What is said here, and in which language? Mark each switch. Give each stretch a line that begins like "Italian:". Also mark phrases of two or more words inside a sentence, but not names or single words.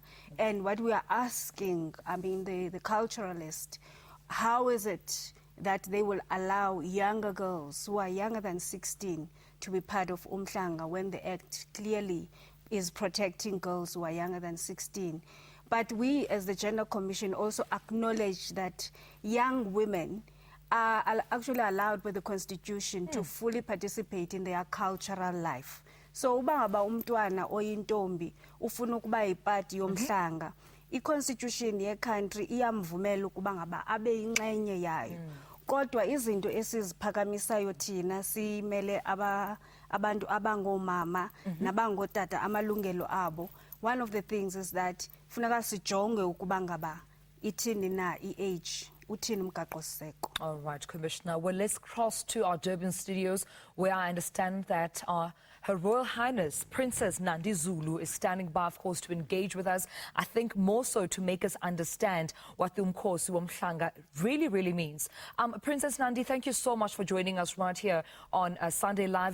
English: And what we are asking, I mean, the culturalist, how is it that they will allow younger girls who are younger than 16 to be part of Umhlanga when the act clearly is protecting girls who are younger than 16. But we, as the Gender Commission, also acknowledge that young women are actually allowed by the Constitution to fully participate in their cultural life. So,
Xhosa: uba ngaba umntwana oyintombi ufuna ukuba yipati yomhlanga, i-Constitution ye-country iyamvumela ukuba ngaba abe yingxenye yayo. Kodwa izinto esiziphakamisayo thina simele abantu abangomama nabangotata amalungelo abo.
English: One of the things is that
Xhosa: funeka sijonge ukuba ngaba ithini na i-age, uthini umgaqo-siseko.
English: All right, Commissioner. Well, let's cross to our Durban studios, where I understand that Her Royal Highness Princess Nandi Zulu is standing by, of course, to engage with us. I think more so to make us understand what the Umkhosi Womhlanga really means. Princess Nandi, thank you so much for joining us right here on Sunday Live.